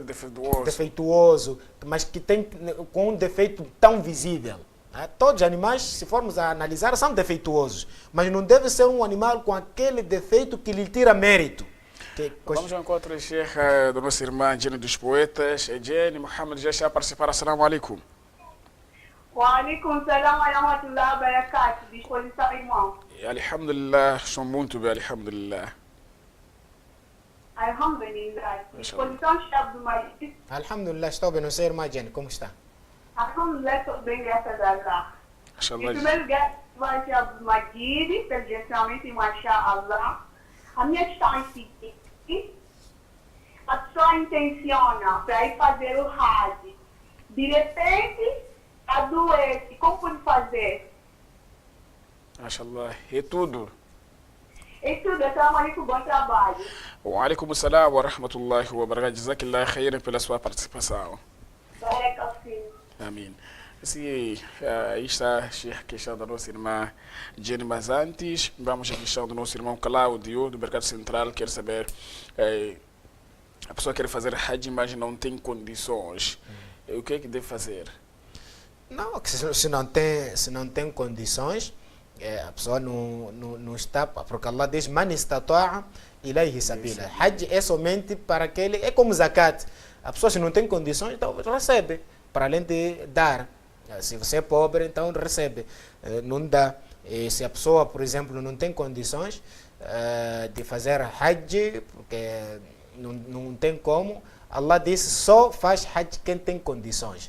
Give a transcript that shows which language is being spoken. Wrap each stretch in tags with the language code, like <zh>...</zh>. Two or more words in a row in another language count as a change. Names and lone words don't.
<pt>defeituoso, mas que tem com um defeito tão visível. Todos os animais, se formos a analisar, são defeituosos, mas não deve ser um animal com aquele defeito que lhe tira mérito. Vamos ao encontro, Sheikh, da nossa irmã Jenny dos Poetas. Jenny, Mohamed já está a participar.</pt> <ar>السلام عليكم. وعليكم السلام ورحمة الله وبركاته.</ar> <pt>Disposição, irmão. Alhamdulillah, estou muito bem, alhamdulillah. Alhamdulillah. Disposição, Sheikh Abdul Majid. Alhamdulillah, estou bem. Não sei, irmã Jenny, como está? Alhamdulillah, estou bem, graças a Allah. Inshallah. Em primeiro lugar, vai ser Abdul Majid, presencialmente, mashallah. A minha questão é a seguinte: a pessoa intenciona para ir fazer o Hajj, de repente adoece, como pode fazer? Mashallah, é tudo. É tudo,</pt> <ar>السلام عليكم,</ar> <pt>bom trabalho.</pt> <ar>وعليكم السلام ورحمة الله وبركاته. جزاك الله خيرا</ar> <pt>pela sua participação. Barakallahu. Amém. Sim, aí está a questão da nossa irmã Jenny, mas antes vamos à questão do nosso irmão Cláudio, do Mercado Central. Quer saber, a pessoa quer fazer Hajj, mas não tem condições. O que é que deve fazer? Não, se não tem condições, a pessoa não está, porque Allah diz,</pt> <ar>من استطاع إليه سبيلا.</ar> <pt>Hajj é somente para aquele, é como zakat. A pessoa, se não tem condições, então recebe, para além de dar. Se você é pobre, então recebe. Não dá. E se a pessoa, por exemplo, não tem condições de fazer Hajj, porque não tem como, Allah disse, só faz Hajj quem tem condições.</pt>